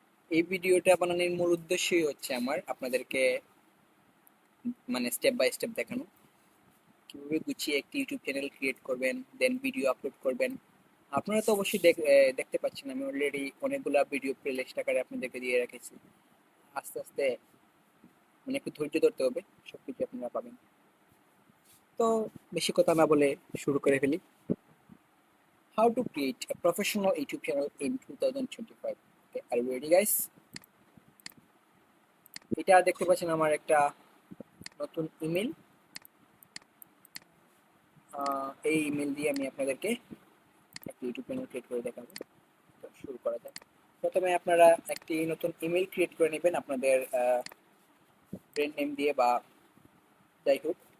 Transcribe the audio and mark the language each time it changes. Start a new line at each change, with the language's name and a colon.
Bangla: এই ভিডিওটা বানানোর মূল উদ্দেশ্যই হচ্ছে আমার আপনাদেরকে মানে স্টেপ বাই স্টেপ দেখানো কিভাবে গুছিয়ে একটি ইউটিউব চ্যানেল ক্রিয়েট করবেন, দেন ভিডিও আপলোড করবেন। আপনারা তো অবশ্যই দেখতে পাচ্ছেন আমি অলরেডি অনেকগুলা ভিডিও প্লেলিস্ট আকারে আপনাদেরকে দিয়ে রেখেছি। আস্তে আস্তে মানে একটু ধৈর্য ধরতে হবে, সবকিছু আপনারা পাবেন। তো বেশি কথা না বলে শুরু করে ফেলি।
English: How to create a professional YouTube channel in 2025. Okay, are you ready guys?
Bangla: এটা দেখতে পাচ্ছেন আমার একটা নতুন ইমেল। এই ইমেল দিয়ে আমি আপনাদেরকে একটা ইউটিউব চ্যানেল ক্রিয়েট করে দেখাবো। তো শুরু করা যাক। প্রথমে আপনারা একটি নতুন ইমেল ক্রিয়েট করে নেবেন আপনাদের ব্র্যান্ড নেম দিয়ে বা যাই হোক।